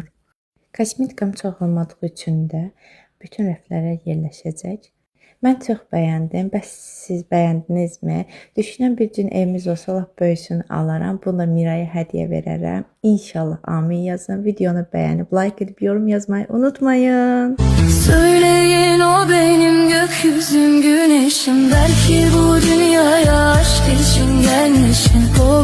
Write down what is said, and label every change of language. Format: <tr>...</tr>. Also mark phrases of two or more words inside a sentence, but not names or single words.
<az>Kosmetikam çox olmadığı üçün də bütün rəflərə yerləşəcək. Mən çox bəyəndim. Bəs siz bəyəndinizmi? Düşünən bir gün evimiz olsa lap böyüsünü alaram. Bunu da Miraya hədiyyə verərəm. İnşallah amin yazın. Videonu bəyənib, like edib, yorum yazmayı unutmayın.</az> <tr>Söyleyin o benim gökyüzüm güneşim. Belki bu dünyaya aşk için gelmişim.</tr>